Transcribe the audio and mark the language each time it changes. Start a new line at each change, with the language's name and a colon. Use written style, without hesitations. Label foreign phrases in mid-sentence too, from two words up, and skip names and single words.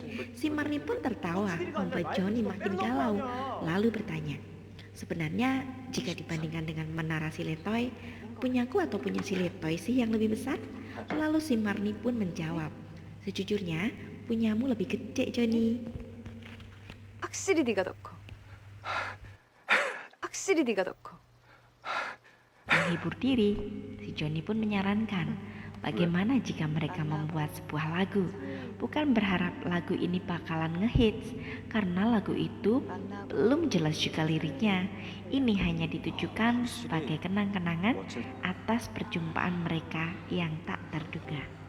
Indonesian: Si Marni pun tertawa, membuat Johnny makin galau, lalu bertanya, sebenarnya jika dibandingkan dengan menara si Letoy, punyaku atau punya si Letoy sih yang lebih besar? Lalu si Marni pun menjawab, sejujurnya punyamu lebih gede, Johnny.
Korean: 확실히 네가 더 커. 확실히 네가 더 커.
Indonesian: Menghibur diri, si Johnny pun menyarankan bagaimana jika mereka membuat sebuah lagu. Bukan berharap lagu ini bakalan ngehits, karena lagu itu belum jelas juga liriknya. Ini hanya ditujukan sebagai kenang-kenangan atas perjumpaan mereka yang tak terduga.